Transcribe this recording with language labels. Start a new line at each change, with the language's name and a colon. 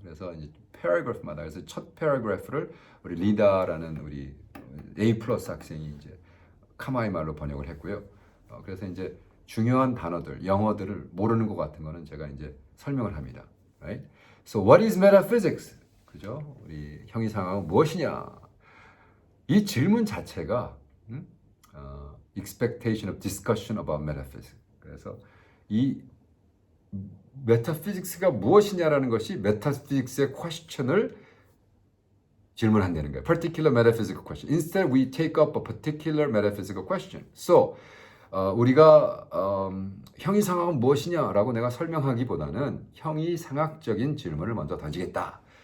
Korean: 그래서 이제 패러그래프마다 그래서 첫 패러그래프를 우리 리다라는 우리 A 플러스 학생이 이제 카마이 말로 번역을 했고요. 그래서 이제 중요한 단어들, 영어들을 모르는 것 같은 거는 제가 이제 설명을 합니다.
English: Right? So what is metaphysics?
Korean: 그죠? 우리 형이상학은 무엇이냐? 이 질문 자체가
English: expectation of discussion about metaphysics.
Korean: 그래서 이 메타피직스가 무엇이냐라는 것이 메타피직스의 question을 질문한다는 거예요.
English: Particular metaphysical question. Instead, we take up a particular metaphysical question.
Korean: So, 우리가 형이상학은 무엇이냐라고 내가 설명하기보다는 형이상학적인 질문을 먼저 던지겠다.